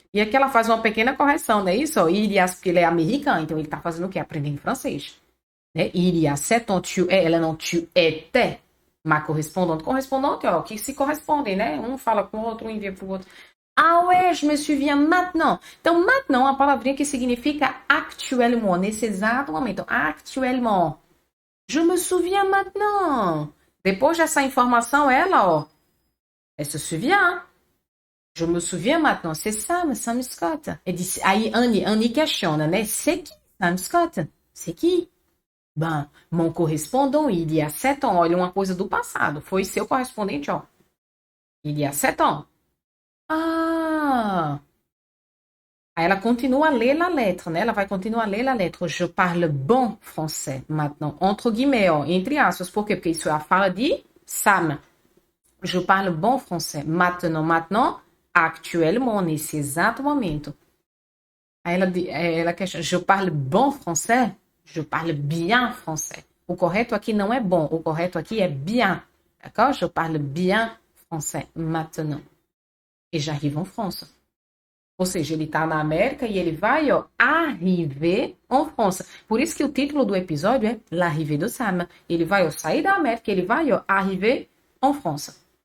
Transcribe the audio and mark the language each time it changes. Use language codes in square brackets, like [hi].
[pt] E aqui ela faz uma pequena correção, não é isso? [fr] Il y a, [pt] porque ele é americano, então ele está fazendo o quê? Aprendendo francês. Né? [fr] Il y a 7 ans, [pt] ela não, [fr] tu étais ma correspondante. [pt] Correspondante, ó, que se correspondem, né? Um fala com o outro, um envia para o outro. [fr] Ah ouais, je me souviens maintenant. [pt] Então, maintenant é uma palavrinha que significa actuellement, nesse exato momento. [fr] Actuellement. Je me souviens maintenant. [pt] Depois dessa informação, ela [fr] se souvient. Je me souviens maintenant. C'est Sam Scott. [pt] Aí Annie questiona, né? [fr] C'est qui Sam Scott? C'est qui? Ben, mon correspondant, il y a 7 ans. [pt] Olha, uma coisa do passado. Foi seu correspondente, ó. [fr] Il y a 7 ans. [pt] Ah! Aí ela continua a ler [fr] la lettre, [pt] né? Ela vai continuar a ler la lettre. [fr] Je parle bon français maintenant. [pt] Entre guillemets, ó, entre aspas. Por quê? Porque isso é a fala de Sam. [fr] Je parle bon français maintenant, [pt] actuellement, nesse exato momento. Aí ela questiona, [fr] je parle bon français? Je parle bien français. [pt] O correto aqui não é bom, o correto aqui é bien. [fr] D'accord? Je parle bien français maintenant. Et j'arrive en France. [pt] Ou seja, ele está na América e ele vai, [fr] arriver en France. [pt] Por isso que o título do episódio é [fr] L'arrivée de Sam. [pt] Ele vai, sair da América, ele vai, [fr] arriver en France.